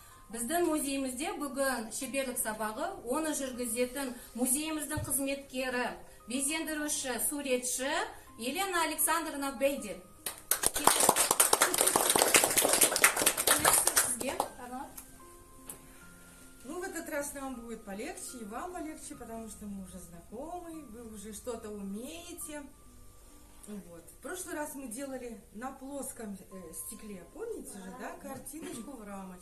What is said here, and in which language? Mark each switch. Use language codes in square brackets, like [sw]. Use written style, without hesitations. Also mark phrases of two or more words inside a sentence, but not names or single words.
[kk] Біздің музейімізде бүгін шеберлік сабағы, оны жүргізетін музейіміздің қызметкері, безендіруші, суретші Елена Александровна Бейдель. [ru] Ну, в этот раз нам будет полегче, и вам полегче, потому что мы уже знакомы, вы уже что-то умеете. Вот. В прошлый раз мы делали на плоском стекле, помните же, да, картиночку в рамочке.